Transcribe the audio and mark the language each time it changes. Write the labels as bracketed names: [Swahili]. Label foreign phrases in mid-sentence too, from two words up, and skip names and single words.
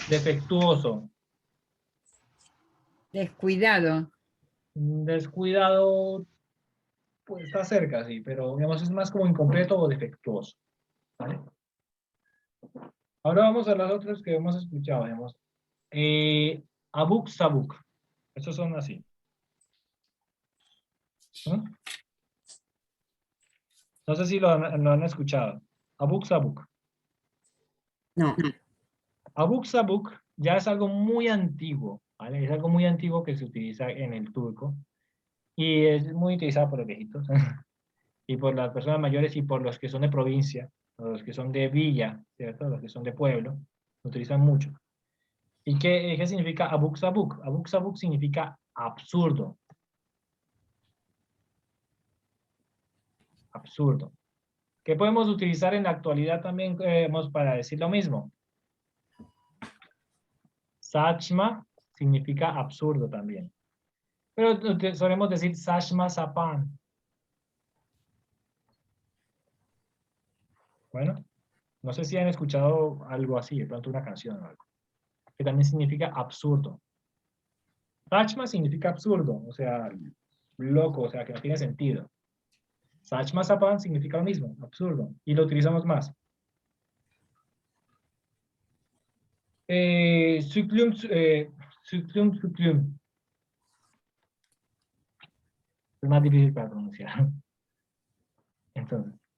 [Spanish] Defectuoso. Descuidado. Descuidado, pues está cerca, sí, pero digamos es más como incompleto o defectuoso. ¿Vale? Ahora vamos a las otras que hemos escuchado, digamos. [Turkish] Abuk sabuk. [Spanish] Estos son así. ¿Mm? No sé si lo han escuchado. [Turkish] Abuk sabuk. [Spanish] No. [Turkish] Abuk sabuk [Spanish] ya es algo muy antiguo, ¿vale? Es algo muy antiguo que se utiliza en el turco y es muy utilizado por los viejitos y por las personas mayores y por los que son de provincia, los que son de villa, ¿cierto? Los que son de pueblo, lo utilizan mucho. ¿Y qué significa [Turkish] abuk sabuk? Abuk sabuk [Spanish] significa absurdo. Absurdo. ¿Qué podemos utilizar en la actualidad también para decir lo mismo? Saçma significa absurdo también. Pero solemos decir [Turkish] saçma sapan. [Spanish] Bueno, no sé si han escuchado algo así, de pronto una canción o algo, que también significa absurdo. Saçma significa absurdo, o sea, loco, o sea, que no tiene sentido. [Turkish] Saçma sapan [Spanish] significa lo mismo, absurdo, y lo utilizamos más. [Turkish] Süklüm, süklüm. [Spanish] Es más difícil para pronunciar.